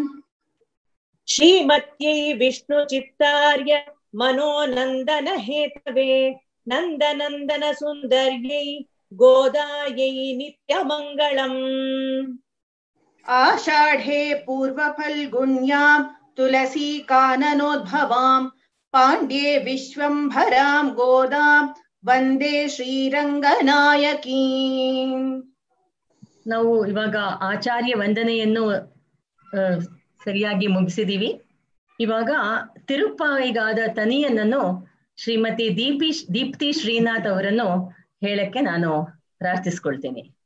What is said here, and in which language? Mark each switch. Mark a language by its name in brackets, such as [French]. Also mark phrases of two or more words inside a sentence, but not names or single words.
[Sanskrit] श्रीमत्यै विष्णु चित्तार्य मनोनन्दन हेतवे नन्दनन्दन सुन्दर्यै गोदायै नित्यमङ्गलम्. आषाढे पूर्वफल्गुन्यां तुलसी काननोद्भवां पाण्ड्ये विश्वम्भरां गोदां वन्दे ಶ್ರೀರಂಗನಾಯಕೀಂ. [Kannada] ನಾವು ಇವಾಗ ಆಚಾರ್ಯ ವಂದನೆಯನ್ನು ಸರಿಯಾಗಿ ಮುಗಿಸಿದೀವಿ. ಇವಾಗ ತಿರುಪ್ಪಾವಿಗಾದ ತನಿಯನ್ನನ್ನು ಶ್ರೀಮತಿ ದೀಪ್ತಿ ಶ್ರೀನಾಥ್ ಅವರನ್ನು ಹೇಳಕ್ಕೆ ನಾನು ಪ್ರಾರ್ಥಿಸ್ಕೊಳ್ತೇನೆ.